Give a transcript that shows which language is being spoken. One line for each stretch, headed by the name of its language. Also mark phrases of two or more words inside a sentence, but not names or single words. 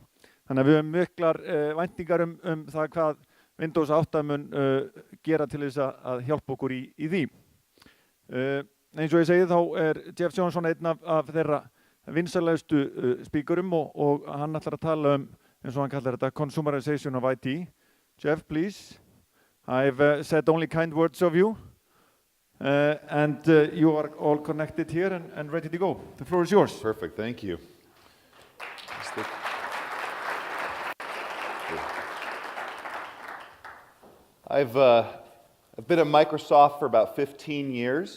Icelandic: Þannig að við höfum miklar væntingar það hvað Windows 8 mun gera til þess að hjálpa okkur í því. Eins og ég segi þá Jeff Johnson einn af þeirra vinsælustu speakerum og hann ætlar að tala eins og hann kallar þetta
English: Consumerization of IT. Jeff, please. I've said only kind words of you and you are all connected here and ready to go. The floor is yours. Perfect, thank you. I've been at Microsoft for about 15 years.